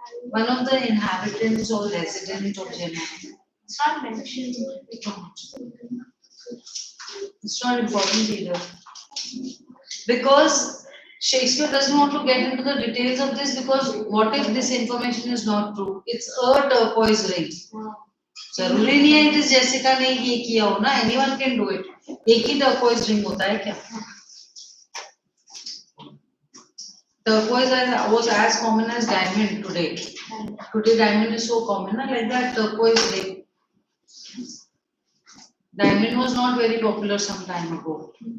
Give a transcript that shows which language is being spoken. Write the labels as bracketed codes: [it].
[en] One of the inhabitants or resident of Genoa. It's not mentioned. It's not important either. Because Shakespeare doesn't want to get into the details of this because what if this information is not true? It's a turquoise ring. [hi] जरूरी नहीं है [en] it is [hi] Jessica ने ये किया हो ना, [en] anyone can do it. [hi] एक ही turquoise ring होता है क्या? [en] Turquoise was as common as diamond today. Today diamond is so common, na? Like that turquoise ring. Diamond was not very popular some time ago.